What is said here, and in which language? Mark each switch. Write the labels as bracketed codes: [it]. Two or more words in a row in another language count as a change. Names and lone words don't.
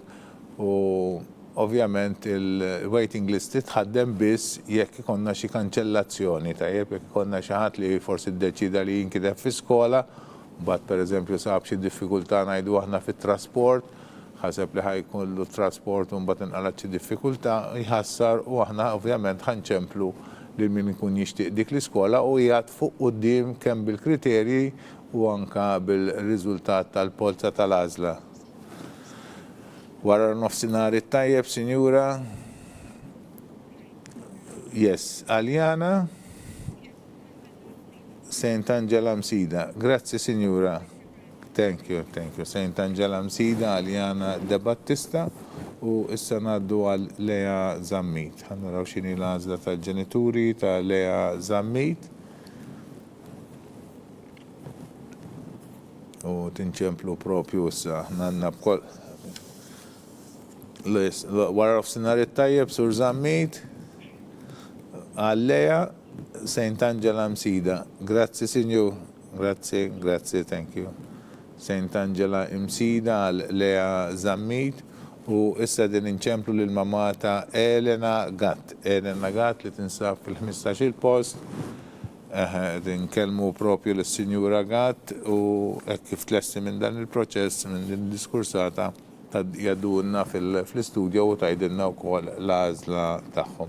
[mt] U ovvjament il- [en] waiting list [mt] titħaddem biss jekk ikonna xi kanċellazzjoni tajjeb, jekk ikonna xi ħadd li forsi ddeċida li jinkiteb fi skola, mbagħad pereżempju sab xi diffikultà ngħidu aħna fit-trasport, ħaseb li ħajkollu trasport u mbagħad inqalab xi diffikultà jħassar u aħna ovvjament ħanċemplu lil min ikun jixtieq dik l-iskola u jgħid fuq quddiem kemm bil-kriterji u anke bil-riżultat tal-polza tal-għażla. Wara nofsinhar it-tajjeb, Sinjura. Yes, Aljana St. Angela Msida. Grazzi, Sinjura. [en] Thank you, thank you. St. [mt] Angela Msida, Aljana De Battista u issa ngħaddu għal Lea Zammit. Ħannaraw x'inhi l-għażla tal-ġenituri ta' Lea Zammit. U tinċemplu propju issa għandna bkoll wara nofsinhar it-tajjeb, Sur Zammit għal Lea St. Angela Msida. Grazzi, Sinjur. Grazzi, grazzi, [en] thank you. [mt] St. Angela Msida għal Lea Zammit u issa din inċemplu lil-mamma ta' Elena Gatt. Elena Gatt li tinsab fil-15 il-post. Nkellmu propju l-Sinjura Gatt u kif tlesti minn dan il-proċess, minn din diskursata, jaddunna fl-istudio u tajdinna u kol l-għazla taħħom.